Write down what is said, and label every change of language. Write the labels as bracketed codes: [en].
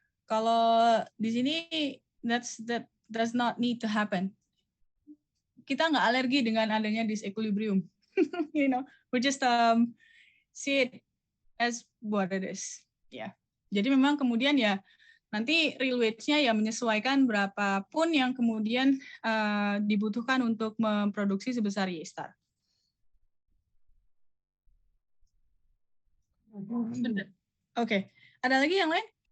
[id] Kalau di sini [en] that does not need to happen. [id] Kita nggak alergi dengan adanya disequilibrium. [en] We just see it as what it is. [id] Ya. Jadi memang kemudian ya nanti real wage-nya ya menyesuaikan berapapun yang kemudian dibutuhkan untuk memproduksi sebesar Y-star. Oke. Ada lagi yang lain?